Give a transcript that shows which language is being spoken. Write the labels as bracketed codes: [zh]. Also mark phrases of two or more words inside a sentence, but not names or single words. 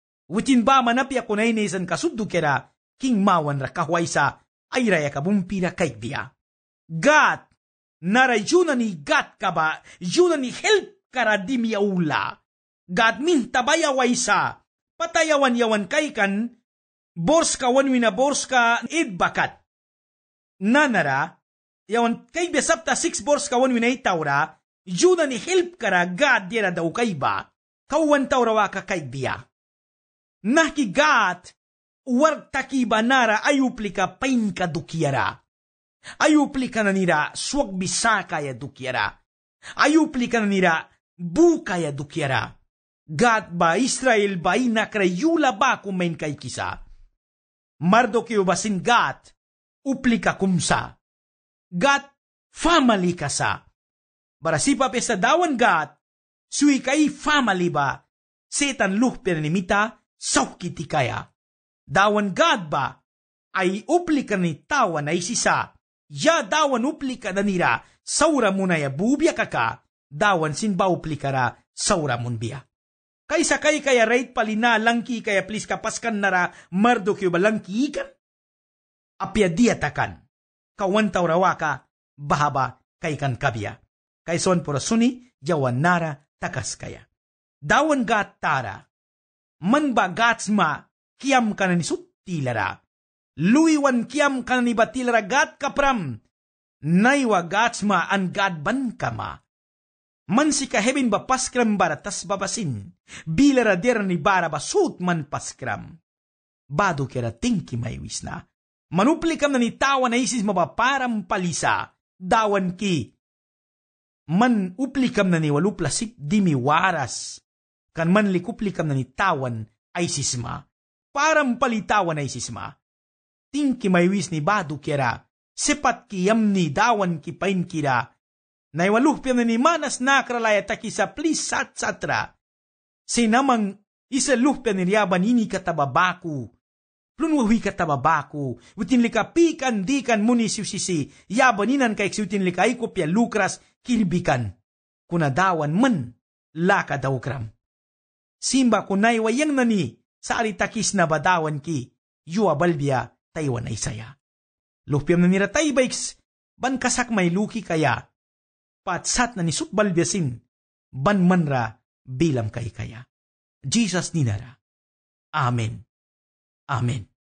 [miq] Witin ba manapya kunay nesan kasuddo kera, king mawan ra kahwaysa, ay raya kabumpira kay biya. Gat, naray yuna ni gat ka ba, yuna ni help kara di miyaula. Gat min tabayawaysa, patayawan-yawan kay kan, bors ka wanwina bors ka idbakat. Nanara, yawan kay besapta 6 bors ka wanwina itawra, yuna ni help kara gat dira daw kay ba, kawan tawrawa ka kay biya. Nakigat, war takiba nara ayupli ka pain ka dukiara. Ayupli ka na nira swag bisaka ya dukiara. Ayupli ka na nira buka ya dukiara. Gat ba Israel ba inakrayula ba kumain kay kisa? Mardokyo basin gat, upli ka kumsa. Gat, family ka sa. Barasipa pesa dawan gat, sui kay family ba? Setan luh pernimita, saukiti kaya. Dawan gat ba? Ay upli ka ni tawan ay sisa. Ya dawan upli ka na nira, saura mo na ya bubya kaka, dawan sinba upli ka ra, saura mon biya. Kaysa kay kaya rate palina langki kaya please kapaskan nara Mardokyo ba langki ikan? Apya diatakan. Kawan taurawa ka, bahaba kay kan kabya. Kay son pura suni, jawan nara takas kaya. Dawan gat tara. Man ba gats ma, kiam ka na ni sutilara. Luiwan kiam ka na ni batilara gat kapram. Naiwa gats ma an gad ban kama. Man si kahebin ba paskram baratas babasin, bilara dera ni bara basut man paskram. Bado kera tingki may wisna. Manuplikam na ni tawan na isis mabaparam palisa, dawan ki. Man uplikam na ni waluplasip di mi waras, kan man likuplikam na ni tawan ay sisma, param palitawan ay sisma. Tingki may wis ni bado kera, sepat kiyam ni dawan ki pain kira, naiwaluhpyan na ni manas nakralaya taki sa plis sat-satra. Sinamang isaluhpyan ni riyaban ini katababaku. Plunwahui katababaku. Utinlika pikan dikan muni siusisi. Yabaninan kay utinlika ikopya lukras kirbikan. Kunadawan man laka dawkram. Simba kunay wayang nani sa alitakis na badawan ki. Yua balbya taywan ay saya. Luhpyan na nira taybaiks. Ban kasak may luki kaya. Patsat na ni sutbalbyasin, ban manra bilang kay kaya. Jesus ninara. Amen. Amen.